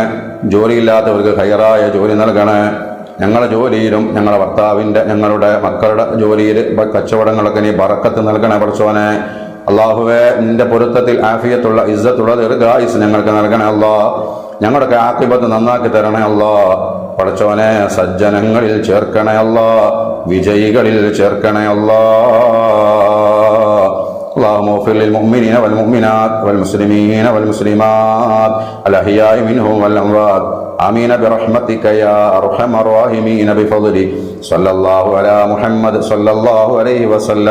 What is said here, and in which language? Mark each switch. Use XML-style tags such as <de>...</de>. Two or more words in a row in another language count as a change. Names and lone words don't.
<ml>ജോലിയില്ലാത്തവർക്ക് ഖൈറായ ജോലി നൽകണേ. ഞങ്ങളുടെ ജോലിയിലും ഞങ്ങളുടെ ഭർത്താവിൻ്റെ ഞങ്ങളുടെ മക്കളുടെ ജോലിയിൽ കച്ചവടങ്ങളൊക്കെ നീ ബറക്കത്ത് നൽകണേ പടച്ചോനെ. അല്ലാഹുവേ, നിന്റെ പൊരുത്തത്തിൽ ആഫിയത്തുള്ള ഇസ്സത്തുള്ള ദീർഘായുസ് ഞങ്ങൾക്ക് നൽകണേ അല്ലാ. ഞങ്ങളുടെ ആഖിബത്ത് നന്നാക്കി തരണേ അല്ലാ. പടച്ചോനെ, സജ്ജനങ്ങളിൽ ചേർക്കണേ അല്ലാ, വിജയികളിൽ ചേർക്കണേ അല്ലാ.</ml> <ar>اللهم اغفر للمؤمنين والمؤمنات والمسلمين والمسلمات الأحياء منهم والأموات آمين برحمتك يا أرحم الراحمين بفضلك. صلى الله على محمد صلى الله عليه وسلم.</ar>